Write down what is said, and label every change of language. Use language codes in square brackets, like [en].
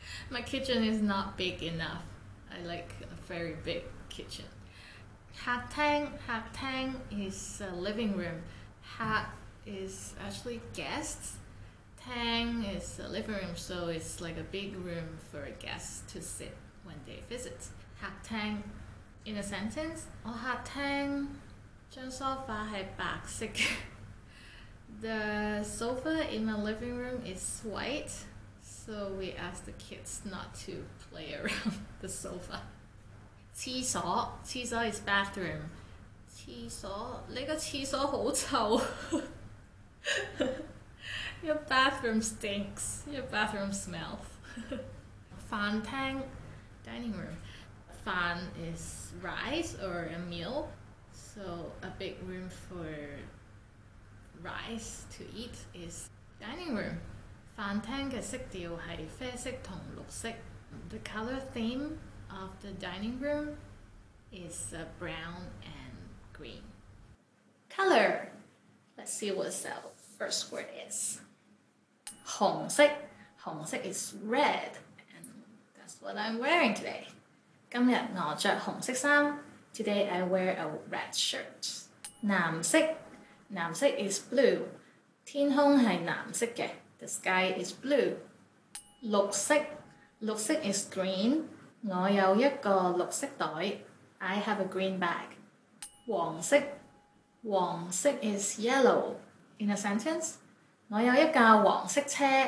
[en] My kitchen is not big enough. I like a very big kitchen. 客廳 is a living room. 客 is actually guests. Tang is a living room, so it's like a big room for guests to sit when they visit. [zh] 客廳 [en] in a sentence， [zh] 我客廳張 sofa 係白色嘅。 [en] The sofa in my living room is white, so we asked the kids not to play around the sofa. 廁所 is bathroom. [zh] 廁所，你個廁所好臭。 [en] Your bathroom stinks. Your bathroom smells. 飯廳 dining room. 飯 is rice or a meal, so a big room for rice to eat is dining room. [zh] 飯廳嘅色調係啡色同綠色。 [en] The color theme of the dining room is brown and green. Color. Let's see what the first word is. 紅色 is red, and that's what I'm wearing today. [zh] 今日我着紅色衫。 [en] Today I wear a red shirt. 藍色 is blue. [zh] 天空係藍色嘅。 [en] The sky is blue. 綠色 is green. [zh] 我有一個綠色袋。 [en] I have a green bag. 黃色 is yellow. In a sentence, [zh] 我有一架黃色車。